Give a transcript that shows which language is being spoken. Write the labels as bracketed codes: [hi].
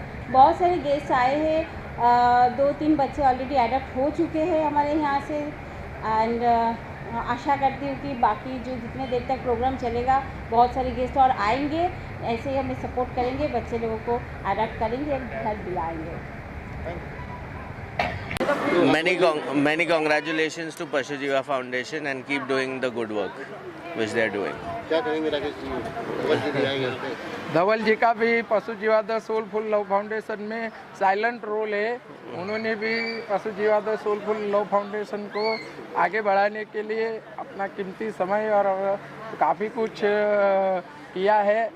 [hi] बहुत सारे गेस्ट आए हैं, 2-3 बच्चे ऑलरेडी एडप्ट हो चुके हैं हमारे यहाँ से, एंड आशा करती हूँ कि बाकी जो जितने देर तक प्रोग्राम चलेगा बहुत सारे गेस्ट और आएंगे, ऐसे ही हमें सपोर्ट करेंगे, बच्चे लोगों को अडॉप्ट करेंगे और घर दिलाएंगे। [en] Many congratulations to Pashujiva Foundation and keep doing the good work which they are doing. [hi] क्या करेंगे राकेश जी? धवल जी भी आएंगे इसमें। धवल जी का भी पशुजीवा द सोलफुल लव फाउंडेशन में साइलेंट रोल है। उन्होंने भी पशुजीवा द सोलफुल लव फाउंडेशन को आगे बढ़ाने के लिए अपना कीमती समय और काफ़ी कुछ किया है।